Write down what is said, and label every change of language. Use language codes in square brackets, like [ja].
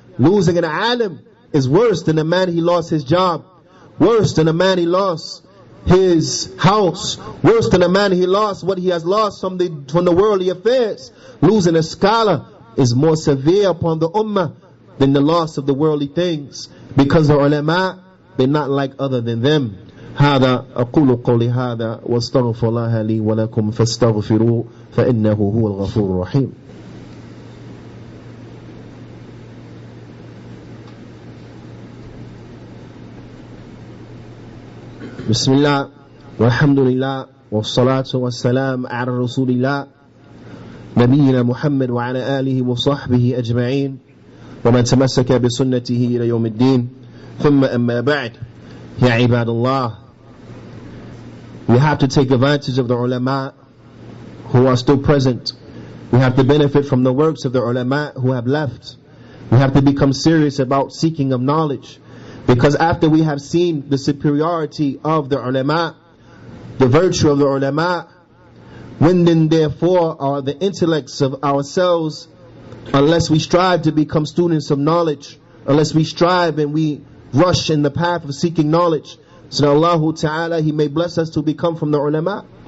[en] Losing an alim is worse than a man he lost his job, worse than a man he lost his house, worse than a man he lost what he has lost from the worldly affairs. Losing a scholar is more severe upon the ummah than the loss of the worldly things, because the ulama, they're not like other than them. [ar] هذا أقول قولي هذا واستغفر الله لي ولكم فاستغفروه فإنه هو الغفور الرحيم. بسم الله والحمد لله والصلاة والسلام على رسول الله نبينا محمد وعلى آله وصحبه أجمعين ومن تمسك بسنته إلى يوم الدين ثم أما بعد. يا عباد الله, [en] we have to take advantage of the ulama who are still present. We have to benefit from the works of the ulama who have left. We have to become serious about seeking of knowledge, because after we have seen the superiority of the ulama, the virtue of the ulama, when then therefore are the intellects of ourselves, unless we strive to become students of knowledge, unless we strive and we rush in the path of seeking knowledge, so that Allah Ta'ala, He may bless us to become from the ulama.